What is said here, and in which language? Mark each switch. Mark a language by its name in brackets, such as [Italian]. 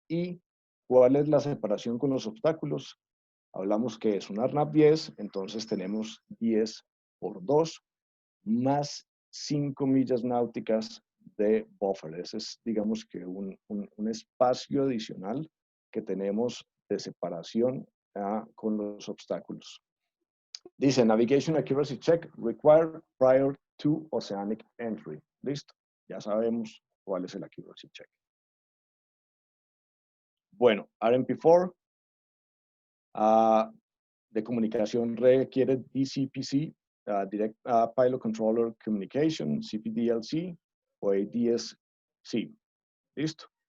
[Spanish] ¿Y cuál es la separación con los obstáculos? Hablamos que es un ARNAV 10, entonces tenemos 10 por 2 más 5 millas náuticas de buffer. Ese es, digamos que un espacio adicional que tenemos de separación con los obstáculos. [English] Dice, Navigation Accuracy Check required prior to oceanic entry. [Spanish] Listo, ya sabemos cuál es el Accuracy Check. Bueno, RMP4 de comunicación requiere DCPC, Direct Pilot Controller Communication, CPDLC o ADS-C. Listo.